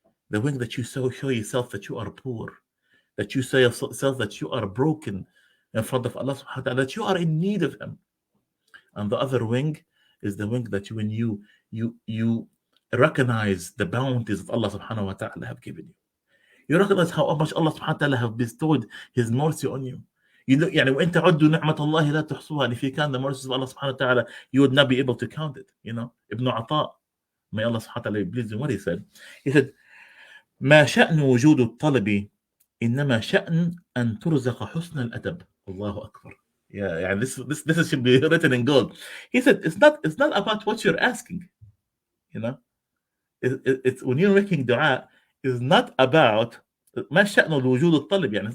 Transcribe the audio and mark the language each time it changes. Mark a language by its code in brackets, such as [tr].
[en] The wing that you show yourself that you are poor, that you say yourself that you are broken in front of Allah subhanahu wa ta'ala, that you are in need of Him. And the other wing is the wing that when you recognize the bounties that Allah subhanahu wa ta'ala have given you. You recognize how much Allah subhanahu wa ta'ala have bestowed His mercy on you. [ar] وإن تعدوا نعمة الله لا تحصوها. [en] And if you count the mercies of Allah subhanahu wa ta'ala, you would not be able to count it. Ibn Ata, may Allah subhanahu wa ta'ala be pleased with what he said. He said, [ar] ما شأن وجود الطلب إنما شأن أن ترزق حسن الأدب. Allahu Akbar. [en] Yeah, this should be written in gold. He said, it's not about what you're asking. It's when you're making dua, is not about [ar] ما شأن الوجود الطلب.